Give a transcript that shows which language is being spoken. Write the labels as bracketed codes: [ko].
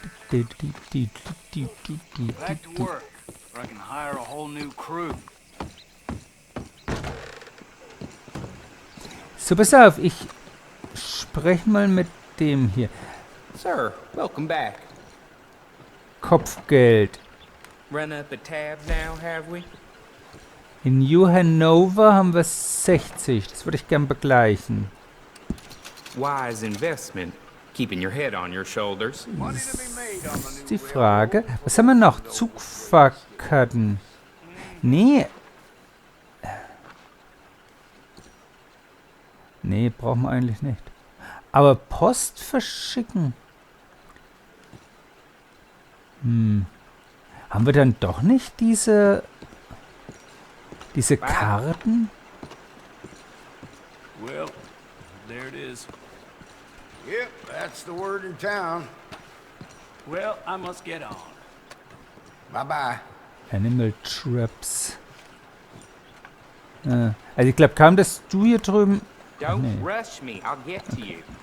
[en] Back to work, or I can hire a whole new crew. [de] So, pass auf, ich spreche mal mit dem hier. [en] Sir, welcome back. [de] Kopfgeld. [en] Run up a tab now, have we? [de] In New Hanover haben wir 60. Das würde ich gern begleichen. [en] Wise investment. Keeping your head on your shoulders. [de] Das ist die Frage. Was haben wir noch? Zugfahrkarten. Nee. Nee, brauchen wir eigentlich nicht. Aber Post verschicken. Haben wir dann doch nicht diese Karten? [en] Well, there it is. Yep, that's the word in town. Well, I must get on. Bye-bye. Animal Traps. [de] Also ich glaube kaum, dass du hier drüben [en] Don't rush me, I'll get to you.